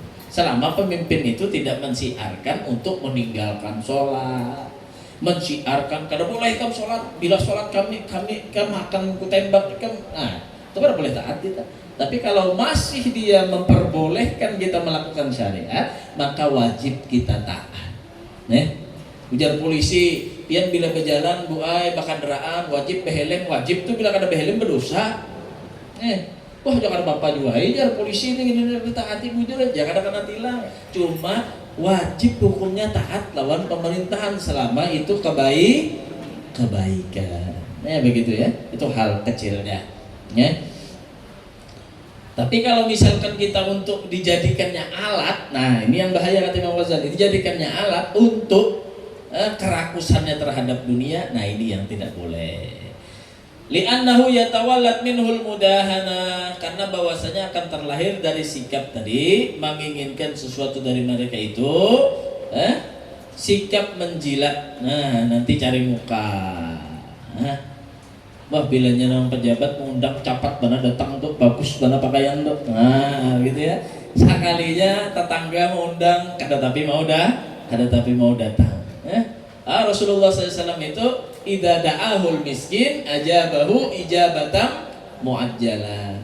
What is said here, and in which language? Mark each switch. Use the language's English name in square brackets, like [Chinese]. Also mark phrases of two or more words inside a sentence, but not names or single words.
[Indonesian] Selama pemimpin itu tidak mensiarkan untuk meninggalkan sholat, mensiarkan kada boleh kamu sholat, bila sholat kami akan kutembak kamu. Itu kada boleh taat kita. Tapi kalau masih dia memperbolehkan kita melakukan syariat, maka wajib kita taat. [Banjar] Ujar polisi, pian bila berjalan buai bakandaraan wajib behelm, wajib tuh bila kada behelm berdosa. [Indonesian] Wah jangan bapak juga, jar polisi ini gini taati bujur aja, jangan kena tilang. Cuma wajib hukumnya taat lawan pemerintahan selama itu kebaikan. Begitu ya, itu hal kecilnya. Tapi kalau misalkan kita untuk dijadikannya alat, nah ini yang bahaya kata Imam Ghazali, dijadikannya alat untuk kerakusannya terhadap dunia, nah ini yang tidak boleh. [Arabic] لأنه يتولد منه المداهنة, [Indonesian] karena bahwasanya akan terlahir dari sikap tadi menginginkan sesuatu dari mereka itu sikap menjilat. Nah nanti cari muka. [Banjar] Wah bilanya nama pejabat mengundang capat bana datang tuh bagus bana pakaian tuh. [Indonesian] Nah gitu ya. Sekalinya tetangga mengundang kada tapi mau datang. Rasulullah SAW itu [Arabic] إذا دعاه المسكين أجابه إجابة معجلة.